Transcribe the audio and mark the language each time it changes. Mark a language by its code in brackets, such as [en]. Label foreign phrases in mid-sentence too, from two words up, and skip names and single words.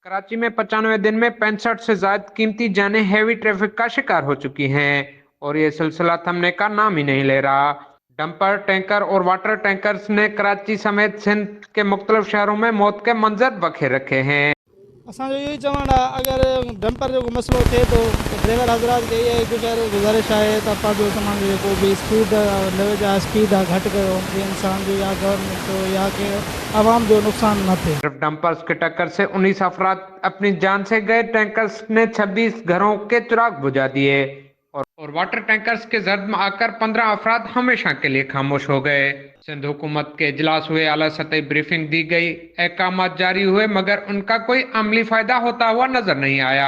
[ur] کراچی میں 95 دن میں 65 سے زیادہ قیمتی جانیں [en] heavy traffic [ur] کا شکار ہو چکی ہیں اور یہ سلسلہ تھمنے کا نام ہی نہیں لے رہا. [en] dumper tanker [ur] اور [en] water tankers [ur] نے کراچی سمیت سندھ کے مختلف شہروں میں موت کے منظر بکھیر رکھے ہیں. [sd] असांजो इहो ई चवणु आहे, अगरि डंपर जो मसइलो थिए थो त ड्राइवर हज़रात खे इहा गुज़ारिश आहे त पंहिंजो तमामु जेको बि [en] speed level [sd] आहे, स्पीड आहे घटि कयो, कि इंसान जो या गवर्नमेंट जो या कि आवाम जो नुक़सान न थिए। [ur] صرف ڈمپرز کی ٹکر سے 19 افراد اپنی جان سے گئے. ٹینکرز نے 26 گھروں کے چراغ بجھا دیے اور [en] water tankers [ur] کے زد میں آ کر 15 افراد ہمیشہ کے لیے خاموش ہو گئے. سندھ حکومت کے اجلاس ہوئے، اعلیٰ سطحی بریفنگ دی گئی، احکامات جاری ہوئے، مگر ان کا کوئی عملی فائدہ ہوتا ہوا نظر نہیں آیا.